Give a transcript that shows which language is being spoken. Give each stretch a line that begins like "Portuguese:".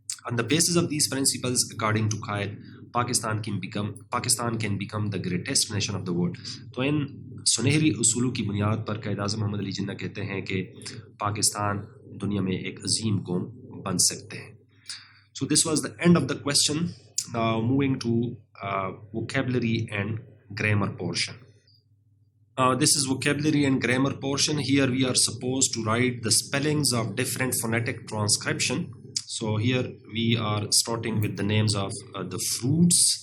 English: On the basis of these principles, according to Quaid, Pakistan can become the greatest nation of the world.
Urdu: تو ان سنہری اصولوں کی بنیاد پر قائد اعظم محمد علی جناح کہتے ہیں کہ پاکستان دنیا میں ایک عظیم قوم بن سکتے ہیں.
English: So this was the end of the question. Now moving to vocabulary and grammar portion. This is vocabulary and grammar portion. Here we are supposed to write the spellings of different phonetic transcription. So here we are starting with the names of the fruits.